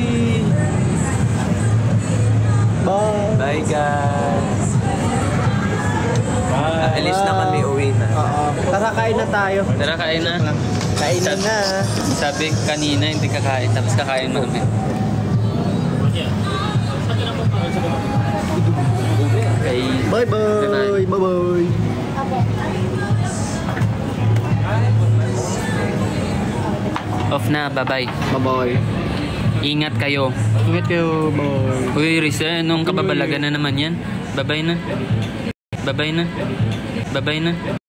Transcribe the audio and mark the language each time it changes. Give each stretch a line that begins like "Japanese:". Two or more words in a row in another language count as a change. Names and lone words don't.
Filipino: Bye!
English: Bye guys!
Filipino: Alis na kami, uwi na. Tara, kain na tayo. Tara, kain na. Kainan na. Sabi kanina, hindi kakain. Tapos kakain mo namin. Okay.
English: Bye-bye! Bye-bye!
Filipino: Off na, bye-bye. Bye-bye! Ingat kayo. Ingat kayo, bye! Uy, Risa, anong kababalagan na naman yan? Bye-bye na. Bye-bye na. Bye-bye na.